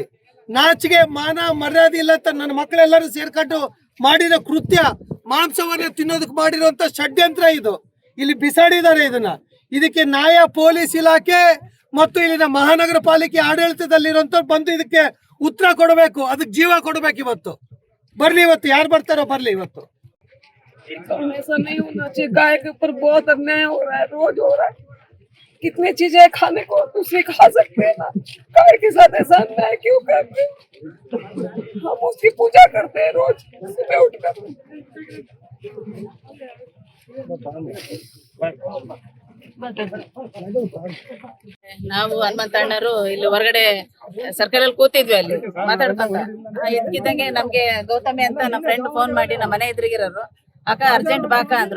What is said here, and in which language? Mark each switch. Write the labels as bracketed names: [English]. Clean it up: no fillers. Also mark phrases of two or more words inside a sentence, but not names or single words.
[Kannada] ನಾಚಿಗೆ ಮಾನ ಮರ್ಯಾದೆ ಇಲ್ಲ ಅಂತ ನನ್ನ ಮಕ್ಕಳೆಲ್ಲರೂ ಸೇರ್ಕೊಂಡು ಮಾಡಿರೋ ಕೃತ್ಯ, ಮಾಂಸವನ್ನ ತಿನ್ನೋದಕ್ಕೆ ಮಾಡಿರುವಂತ ಷಡ್ಯಂತ್ರ ಇದು. ಇಲ್ಲಿ ಬಿಸಾಡಿದ್ದಾರೆ ಇದನ್ನ. ಇದಕ್ಕೆ ನ್ಯಾಯ ಪೊಲೀಸ್ ಇಲಾಖೆ ಮತ್ತು ಇಲ್ಲಿನ ಮಹಾನಗರ ಪಾಲಿಕೆ ಆಡಳಿತದಲ್ಲಿರುವಂತವ್ರು ಬಂದು ಇದಕ್ಕೆ ಉತ್ತರ ಕೊಡಬೇಕು, ಅದಕ್ಕೆ ಜೀವ ಕೊಡಬೇಕು. ಇವತ್ತು ಬರ್ಲಿ, ಇವತ್ತು ಯಾರು ಬರ್ತಾರೋ ಬರ್ಲಿ. ಇವತ್ತು [Hindi] ऐसा नहीं होना चाहिए। गाय के ऊपर बहुत अन्याय हो रहा है, रोज हो रहा है। कितनी चीजें खाने को दूसरी खा सकते हैं ना, गाय के साथ ऐसा अन्याय क्यों करते हैं? हम उसकी पूजा करते हैं रोज सुबह उठकर। [Kannada] ನಾವು ಹನುಮಂತಣ್ಣರು ಇಲ್ಲಿ ಹೊರಗಡೆ ಸರ್ಕಲ್ ಅಲ್ಲಿ ಕೂತಿದ್ವಿ, ಅಲ್ಲಿ ಮಾತಾಡ್ಕೊಂಡ ಇದ್ಕಿದ್ದಂಗೆ ನಮ್ಗೆ ಗೌತಮಿ ಅಂತ ನಮ್ಮ ಫ್ರೆಂಡ್ ಫೋನ್ ಮಾಡಿ ನಮ್ಮ ಮನೆ ಎದುರಿಗಿರೋರು, ಅಕ್ಕ ಅರ್ಜೆಂಟ್ ಬಾಕ ಅಂದ್ರು.